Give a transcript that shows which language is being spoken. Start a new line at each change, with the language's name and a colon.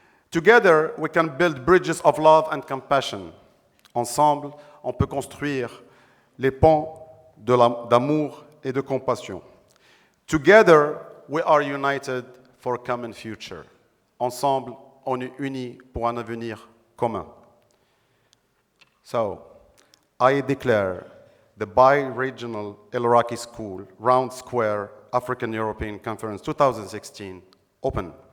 English: Together, we can build bridges of love and compassion.
French: Ensemble, on peut construire les ponts d'amour et de compassion.
English: Together, we are united for a common future.
French: Ensemble, on est unis pour un avenir commun.
English: So, I declare the bi-regional ELARAKI School Round Square African European Conference 2016 open.